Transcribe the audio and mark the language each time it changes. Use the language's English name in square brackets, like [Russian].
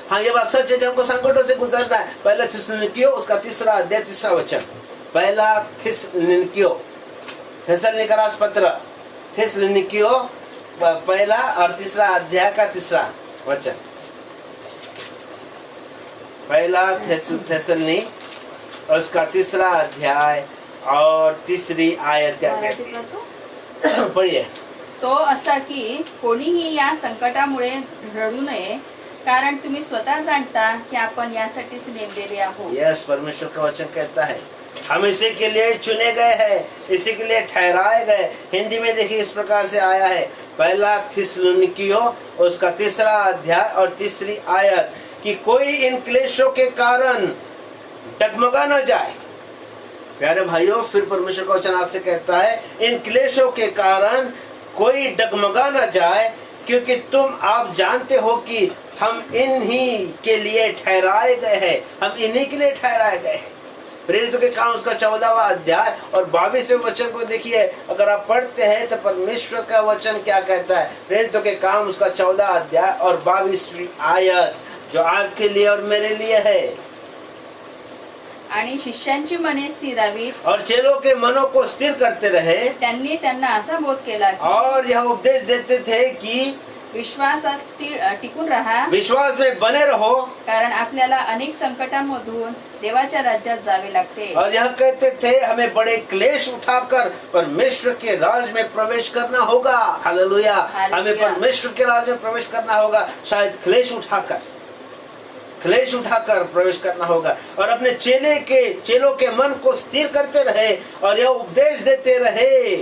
[Hindi] हाँ, ये बात सच है कि हमको संकटों से गुजरना है। पहला थिस्सलुनीकियों उसका 3 अध्याय 3 वचन, पहला थिस्सलुनीकियों, थिस्सलुनीकरास पत्र, थिस्सलुनीकियों पहला और 3 अध्याय का 3 वचन, पहला थिस्सलुनी उसका 3 अध्याय और 3 आयत क्या कहती है? पढ़िए। [Marathi] तो असा की कोणीही या संकटामुळे रडू नये, कारण तुम्ही स्वतः जाणता की आपण यासाठीच नेमलेले आहोत। [Hindi] यस, परमेश्वर का वचन कहता है हम इसी के लिए चुने गए हैं, इसी के लिए ठहराए गए। हिंदी में देखिए इस प्रकार से आया है, पहला थिस्सलुनीकियों उसका 3 अध्याय और 3 आयत, कि कोई इन क्लेशों के कारण डगमगा न जाए। प्यारे भाइयों, फिर परमेश्वर का वचन आपसे कहता है, इन क्लेशों के कारण कोई डगमगा न जाए, क्योंकि आप जानते हो कि हम इन्हीं के लिए ठहराए गए हैं, हम इन्हीं के लिए ठहराए गए हैं। प्रेरितों के काम उसका 14वां अध्याय और 22वें वचन को देखिए, अगर आप पढ़ते हैं तो परमेश्वर का वचन क्या कहता है। प्रेरितों के काम उसका 14 अध्याय और 22वीं आयत, जो आपके लिए और मेरे लिए है। [Marathi] आणि शिष्यांची मने स्थिरावीत, [Hindi] और चेलों के मनों को स्थिर करते रहे। [Marathi] त्यांनी त्यांना असा बोध केला की, [Hindi] और यह उपदेश देते थे कि [Marathi] विश्वासात टिकून राहा, [Hindi] विश्वास में बने रहो, [Marathi] कारण आपल्याला अनेक संकटांमधून देवाच्या राज्यात जावे लागते। [Hindi] और यह कहते थे हमें बड़े क्लेश उठाकर परमेश्वर के राज में प्रवेश करना होगा। हालेलुया, हमें परमेश्वर के राज में प्रवेश करना होगा, शायद क्लेश उठाकर। क्लेश उठाकर प्रवेश करना होगा और अपने चेलों के मन को स्थिर करते रहे और यह उपदेश देते रहे।